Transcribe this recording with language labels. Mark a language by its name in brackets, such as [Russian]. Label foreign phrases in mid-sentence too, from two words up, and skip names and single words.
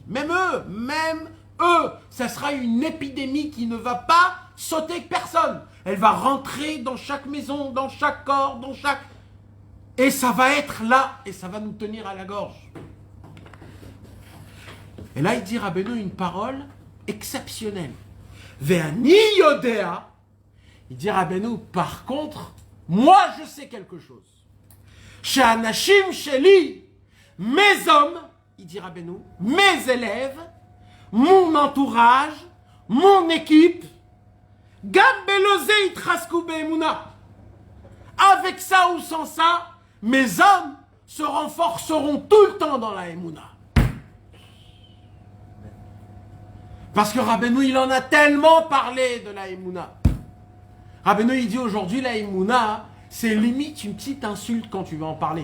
[French] Même eux, ça sera une épidémie qui ne va pas sauter avec personne. Elle va rentrer dans chaque maison, dans chaque corps, dans chaque... Et ça va être là, et ça va nous tenir à la gorge. Et là, il dit Rabbeinu une parole exceptionnelle. [Hebrew] ואני יודע. [French] Il dit Rabbeinu, par contre, moi je sais quelque chose. [Hebrew] שאנשים שלי, [French] mes hommes, il dit Rabbeinu, mes élèves, mon entourage, mon équipe, [Hebrew] גם בלא זה יתרסקו באמונה. [French] Avec ça ou sans ça, mes hommes se renforceront tout le temps dans la Emouna. Parce que Rabbeinu, il en a tellement parlé de la Emouna. Rabbeinu, il dit aujourd'hui, la Emouna, c'est limite une petite insulte quand tu vas en parler.